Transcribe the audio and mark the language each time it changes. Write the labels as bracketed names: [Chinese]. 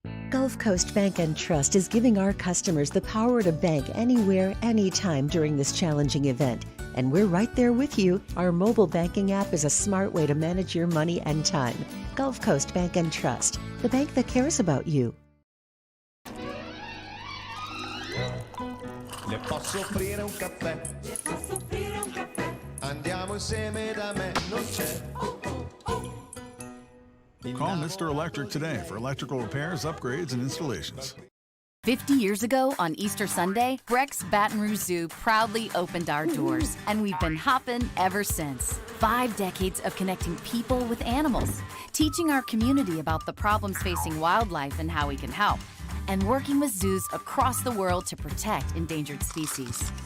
[English] Gulf Coast Bank and Trust is giving our customers the power to bank anywhere, anytime during this challenging event. And we're right there with you. Our mobile banking app is a smart way to manage your money and time. Gulf Coast Bank and Trust, the bank that cares about you. [Italian] Le posso offrire un caffè? Le posso offrire un caffè? Andiamo insieme da me, non c'è. [English] Call Mr. Electric today for electrical repairs, upgrades, and installations. 50 years ago on Easter Sunday, Breck's Baton Rouge Zoo proudly opened our doors, and we've been hopping ever since. 5 decades of connecting people with animals, teaching our community about the problems facing wildlife and how we can help, and working with zoos across the world to protect endangered species.